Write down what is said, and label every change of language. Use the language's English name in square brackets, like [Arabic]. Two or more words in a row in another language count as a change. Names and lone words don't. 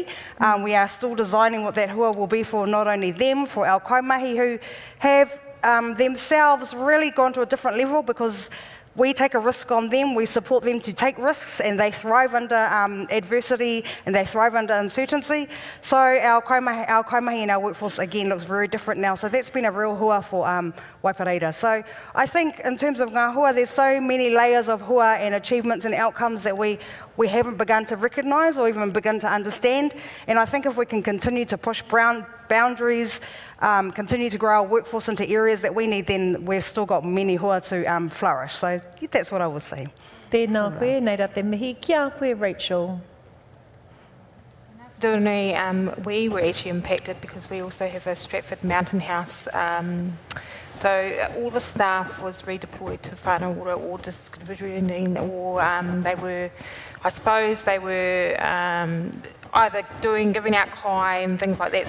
[English] We are still designing what that hua will be for not only them, for our kaimahi who have themselves really gone to a different level because we take a risk on them, we support them to take risks, and they thrive under adversity and they thrive under uncertainty. So our kaimahi and our workforce, again, looks very different now. So that's been a real hua for Waipareira. So I think in terms of [Māori] ngā hua, [English] there's so many layers of hua and achievements and outcomes that we haven't begun to recognise or even begun to understand. And I think if we can continue to push boundaries, continue to grow our workforce into areas that we need, then we've still got many hua to flourish. So that's what I would say. [Māori] Tēnā koe, nei rā te mihi. Kia koe, Rachel. [English] We were actually impacted because we also have a Stratford Mountain House. So all the staff was redeployed to Whānau Ora or distributing, or they were either giving out kai and things like that.